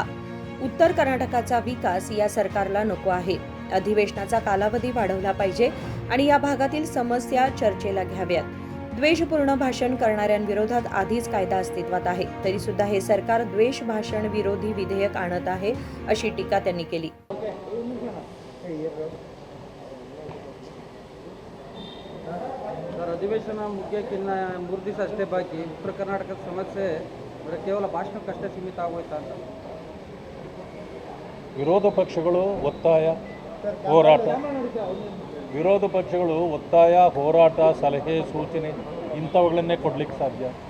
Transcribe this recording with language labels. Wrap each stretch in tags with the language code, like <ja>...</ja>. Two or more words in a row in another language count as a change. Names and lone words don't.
<mr>उत्तर कर्नाटकाचा विकास या सरकारला नको आहे. अधिवेशनाचा कालावधी वाढवला पाहिजे आणि या भागातील समस्या चर्चेला घ्याव्यात. द्वेषपूर्ण भाषण करणाऱ्यांविरोधात आधीच कायदा अस्तित्वात आहे, तरी सुद्धा हे सरकार द्वेष भाषण विरोधी विधेयक आणत आहे, अशी टीका त्यांनी केली.</mr> <kn>ಅಧಿವೇಶನ ಮುಗಿಯೋಕ್ಕಿನ್ನ 3 ದಿವಸ ಅಷ್ಟೇ ಬಾಕಿ. ಉತ್ತರ ಕರ್ನಾಟಕದ ಸಮಸ್ಯೆ ಕೇವಲ ಭಾಷಣಕ್ಕಷ್ಟೇ ಸೀಮಿತ ಆಗೋಯ್ತಾ ಅಂತ ವಿರೋಧ ಪಕ್ಷಗಳು ಒತ್ತಾಯ ಹೋರಾಟ ಸಲಹೆ ಸೂಚನೆ ಇಂಥವುಗಳನ್ನೇ ಕೊಡಲಿಕ್ಕೆ ಸಾಧ್ಯ.</kn>